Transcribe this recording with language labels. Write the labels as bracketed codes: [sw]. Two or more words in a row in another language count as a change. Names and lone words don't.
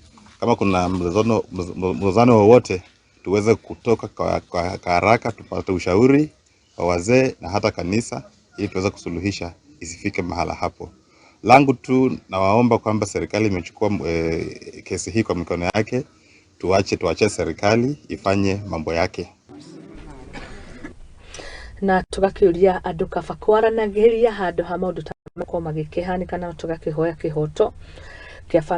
[sw] Kama kuna mzozano wowote, tuweze kutoka kwa haraka, tupate ushauri wa wazee na hata kanisa ili tuweze kusuluhisha isifike mahala hapo. Langu tu nawaomba kwamba serikali imechukua kesi hii kwa mikono yake, tuache serikali ifanye mambo yake. [ki] Na tugakiuria andu kaba kwaranagiria handu ha maundu ta makorwo magikehanika na tugakihoya kihoto kia